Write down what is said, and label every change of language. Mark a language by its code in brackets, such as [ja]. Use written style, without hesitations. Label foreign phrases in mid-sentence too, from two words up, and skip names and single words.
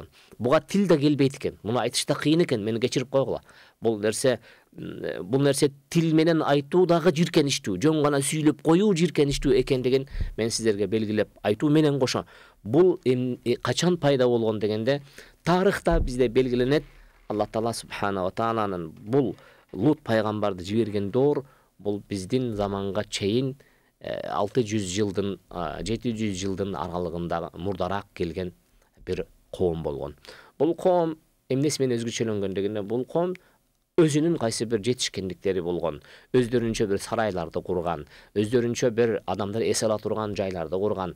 [ky] Буга тил да келбейт экен. Муну айтышта кыйын экен, мени кечирип койгула. Бул нерсе тил менен айтуу дагы жийиркеничтүү, жөн гана сүйлөп коюу жийиркеничтүү экендигин мен сиздерге белгилеп айтуу менен кошо. Бул качан пайда болгон дегенде, тарыхта бизде белгиленет. Аллах Таала [ar] سبحانه وتعالى [ky] бул Лут пайгамбарды жиберген доор бул биздин заманга чейин 600 жылдын 700 жылдын аралыгында мурдараак келген бир коом болгон. Бул коом эмнеси менен өзгөчөлөнгөн дегенде, бул коом өзүнүн кайсы бир жетишкендиктери болгон, өздөрүнчө бир сарайларды курган, өздөрүнчө бир адамдар эс ала турган жайларды курган.